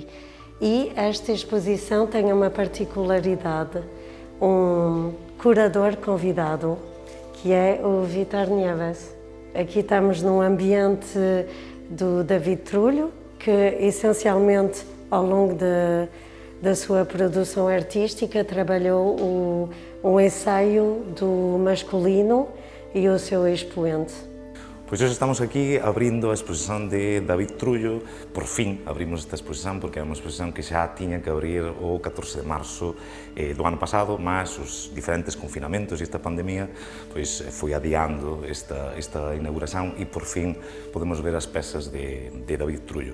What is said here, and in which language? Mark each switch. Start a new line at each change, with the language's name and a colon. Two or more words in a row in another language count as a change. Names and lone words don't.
Portuguese: E esta exposição tem uma particularidade, um curador convidado, que é o Vítor Nieves. Aqui estamos num ambiente do David Trulho, que essencialmente ao longo da sua produção artística trabalhou o ensaio do masculino e o seu expoente.
Galician: Pois hoxe estamos aquí abrindo a exposición de David Trullo. Por fin abrimos esta exposición porque é unha exposición que xa tiña que abrir o 14 de marzo do ano pasado, mas os diferentes confinamentos e esta pandemia pois foi adiando esta inauguración e por fin podemos ver as pezas de David Trullo.